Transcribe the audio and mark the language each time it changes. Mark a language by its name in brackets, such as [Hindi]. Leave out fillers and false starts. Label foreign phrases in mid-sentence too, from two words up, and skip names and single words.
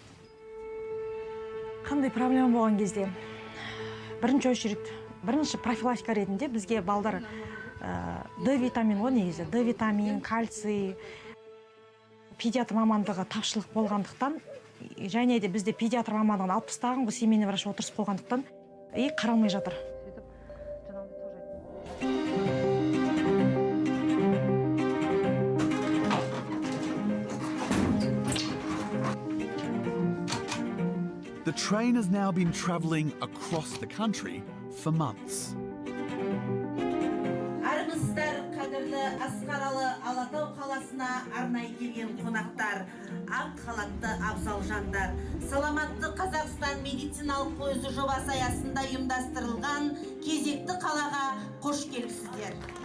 [Kazakh] Қандай проблема болған кезде? Бірінші очередь, бірінші профилактика ретінде бізге балдар Д витамин ғой негізі. Д витамин, кальций, педиатр мамандығы тапшылық болғандықтан, және де бізде педиатр мамандығын алып тастаған ғой, [Russian] семейный врач [Kazakh] отырыс болғандықтан, қаралмай жатыр. [English] The train has now been travelling across the country for months. [Kazakh] Армысыздар, қадірлі Асқаралы Алатау қаласына арнайы келген қонақтар, ақ халатты абзал жандар. Саламатты Қазақстан медициналық пойызы жобасы аясында ұйымдастырылған кезекті қалаға қош келіпсіздер.